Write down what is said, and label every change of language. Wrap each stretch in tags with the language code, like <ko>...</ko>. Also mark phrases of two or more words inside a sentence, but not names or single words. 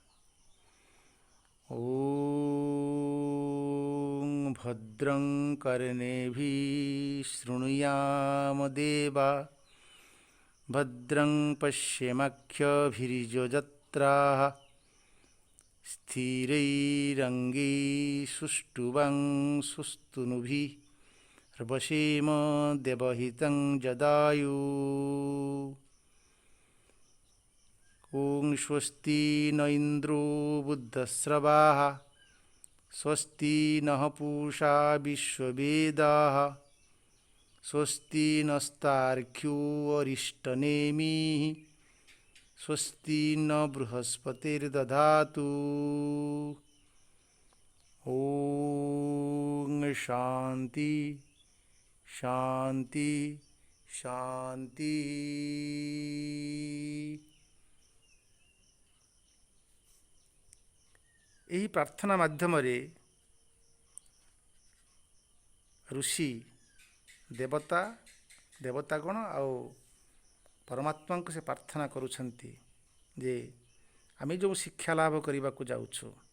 <sa>ॐ भद्रं कर्णेभिः शृणुयाम देवा भद्रं पश्येमाक्षभिर्यजत्राः ସ୍ଥିରୈରङ्गैः सुष्ठुवांसुस्तनूभिः र्वशेम देवहितं जदायुः। ॐ स्वस्ति न इन्द्रो बुद्धश्रवाः स्वस्ति नः पूषा विश्ववेदाः स्वस्ति नस्तार्क्ष्यो अरिष्टनेमिः स्वस्ति न बृहस्पतिर्दधातु। ॐ शान्ति शान्ति शान्ति।</sa> <or>ଏହି ପ୍ରାର୍ଥନା ମାଧ୍ୟମରେ ଋଷି ଦେବତା ଦେବତାଗଣ ଆଉ ପରମାତ୍ମାଙ୍କୁ ସେ ପ୍ରାର୍ଥନା କରୁଛନ୍ତି ଯେ ଆମେ ଯେଉଁ ଶିକ୍ଷା ଲାଭ କରିବାକୁ ଯାଉଛୁ</or>